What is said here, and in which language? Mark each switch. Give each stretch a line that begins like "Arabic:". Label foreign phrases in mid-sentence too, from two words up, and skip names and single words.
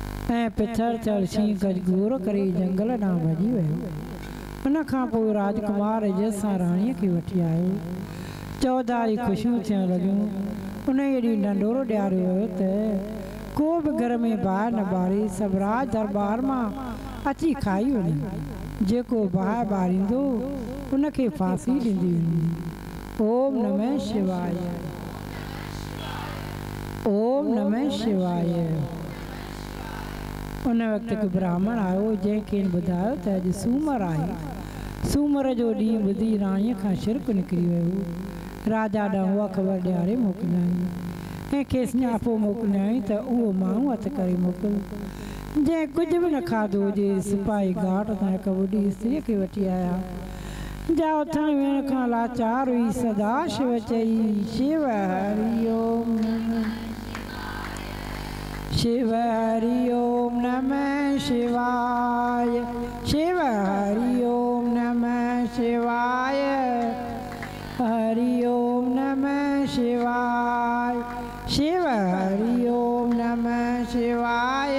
Sindhi: ऐं पिथर चढ़सी गजगोर करे जंगल ॾांहुं भॼी वियो। उन खां पोइ राजकुमार इज़त सां राणीअ खे वठी आयो। चौधारी ख़ुशियूं थियण लॻियूं। उन एॾी ढंढोरो ॾियारियो वियो त को बि घर में बाहि न ॿारे सभु राज दरबार मां अची खाई वञे। जेको बाहि ॿारींदो उनखे फांसी ॾींदी वेंदी।
Sanskrit: ओम नमः शिवाय, ओम नमः शिवाय।
Sindhi: उन वक़्तु हिकु ब्राह्मण आयो जंहिंखे ॿुधायो त अॼु सूमरु आहे। सूमर जो ॾींहुं ॿुधी राणीअ खां शिरक निकिरी वियो। राजा ॾांहुं उहा ख़बर ॾियारे मोकिलियाईं ऐं खेसि न्यापो मोकिलियाईं त उहो माण्हू हथ करे मोकिल जंहिं कुझु बि न खाधो हुजे। सिपाही घाट तां हिकु ॿुढी स्त्रीअ खे वठी आया। जा उथण वेहण खां लाचार हुई।
Sanskrit: सदा शिव चई शिव हरि ओम नमः शिव हरि ओम नमः शिवाय, शिव हरि ओम नमः शिवाय, हरि ओम नमः शिवाय, शिव हरि ओम नमः शिवाय।